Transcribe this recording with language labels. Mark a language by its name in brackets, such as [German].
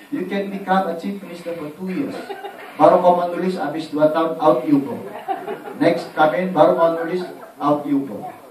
[English] You can become a chief minister for 2 years. [Malay] Baru mau menulis habis 2 tahun [English] out you go. Next come in [Malay] baru mau nulis [English] out you go.